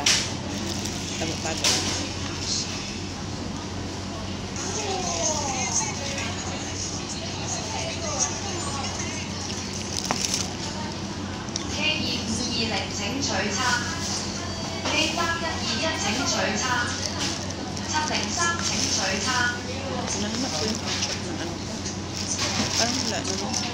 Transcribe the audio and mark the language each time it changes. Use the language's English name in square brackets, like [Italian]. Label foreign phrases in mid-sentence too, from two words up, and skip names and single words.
[Filipino] Tago-tago. [Cantonese] K220請取餐 K3121請取餐703請取餐。 [Filipino] Nanamat ko yung pang-check ng ano. Parang wala naman.